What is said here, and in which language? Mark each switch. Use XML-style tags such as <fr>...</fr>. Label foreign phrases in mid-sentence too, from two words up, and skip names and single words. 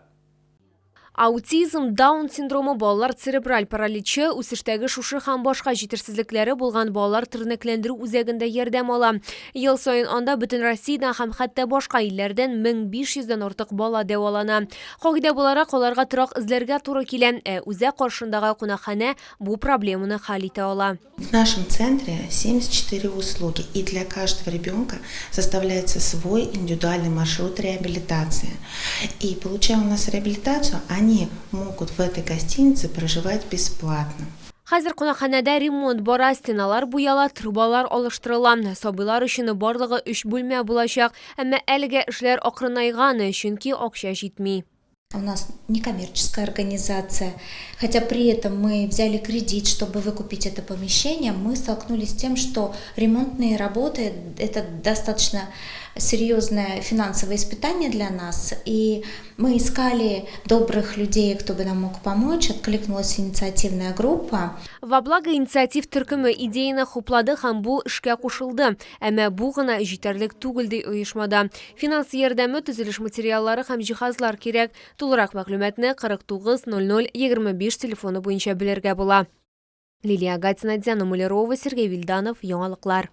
<tt>Аутизм, Даун синдрому, балалар церебраль параличы, үсештәге шушы һәм башка җитешсезлекләре булган балалар тернәкләндерү үзәгендә ярдәм ала. Ел саен анда бөтен Россиядән һәм хәтта башка илләрдән 1500-дән артык бала дәвалана. Кагыйдә буларак аларга торак эзләргә туры килә, үзәк каршындагы кунакханә бу проблеманы хәл итә ала.</tt> <ru>В нашем центре 74 услуги, и для каждого ребенка составляется свой индивидуальный маршрут реабилитации. И получая у нас реабилитацию, они могут в этой гостинице проживать бесплатно. Хәзер кунакханәдә ремонт бара, стеналар буяла, трубалар алыштырыла. Сабыйлар өчен барлыгы 3 бүлмә булачак, әмма әлегә эшләр акрынайган, чөнки акча җитми. У нас некоммерческая организация, хотя при этом мы взяли кредит, чтобы выкупить это помещение, мы столкнулись с тем, что ремонтные работы – это достаточно серьезное финансовое испытание для нас, и мы искали добрых людей, кто бы нам мог помочь, откликнулась инициативная группа. Во благо инициатив</ru> <tt>төркеме идеяны хуплады һәм бу эшкә кушылды, әмма бу гына җитәрлек түгел ди оешмада. Финанс ярдәме, төзелеш материаллары һәм җиһазлар кирәк. Тулырак мәгълүматны 49 00 25 телефоны буенча белергә була. Лилия Гатина, Диана Малярова, Сергей Вильданов, Яңалыклар.</tt>